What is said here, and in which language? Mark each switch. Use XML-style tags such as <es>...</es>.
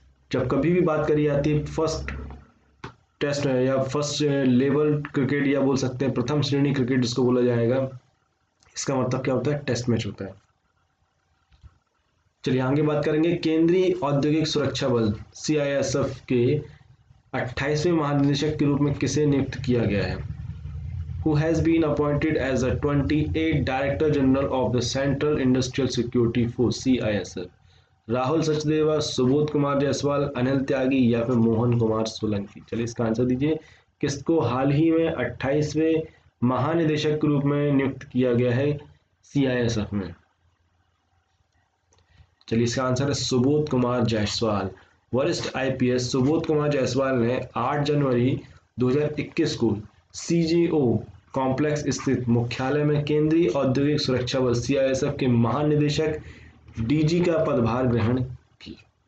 <hi>जब कभी भी बात करी जाती है फर्स्ट टेस्ट या फर्स्ट लेवल क्रिकेट, या बोल सकते हैं प्रथम श्रेणी क्रिकेट जिसको बोला जाएगा, इसका मतलब क्या होता है? टेस्ट मैच होता है। चलिए आगे बात करेंगे। केंद्रीय औद्योगिक सुरक्षा बल CISF के 28वें महानिदेशक के रूप में किसे नियुक्त किया गया है?</hi> <en>Who has been appointed as the 28th Director General of the Central Industrial Security Force CISF?</en> <hi>Rahul Sachdeva, Subodh Kumar Jaiswal, Anil त्यागी या फिर मोहन कुमार सोलंकी? चलिए इसका आंसर दीजिए। किसको हाल ही में 28वें महानिदेशक के रूप में नियुक्त किया गया है CISF में? चलिए इसका आंसर है सुबोध कुमार जायसवाल। वरिष्ठ IPS सुबोध कुमार जायसवाल ने 8 जनवरी 2021 को CGO कॉम्प्लेक्स स्थित मुख्यालय में केंद्रीय औद्योगिक सुरक्षा बल CISF के महानिदेशक DG का पदभार ग्रहण किया।</hi>